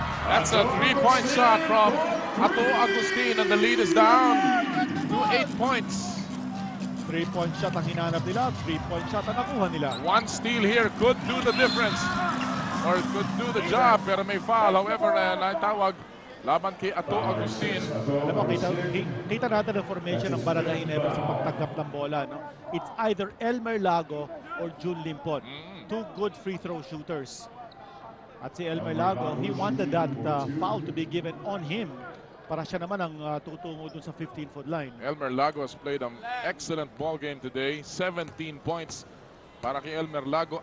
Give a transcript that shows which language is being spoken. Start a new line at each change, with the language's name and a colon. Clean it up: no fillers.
English: That's a 3-point shot from Ato Agustin, and the lead is down to 8 points.
Filipino: 3-point shot ang hinanap nila, 3-point shot ang nakuha nila.
English: One steal here could do the difference, or could do the job,
Filipino: pero may foul.
English: However,
Filipino: naitawag laban kay Ato Agustin. Alam mo, kita natin ang formation ng Barangay Ginebra sa pagtanggap ng bola. No?
English: It's either Elmer Lago or June Limpot. Two good free throw shooters.
Filipino: At si Elmer Lago,
English: he wanted that foul to be given on him
Filipino: para siya naman ang tutungo dun sa 15-foot line.
English: Elmer Lago has played an excellent ball game today. 17 points
Filipino: para kay Elmer Lago.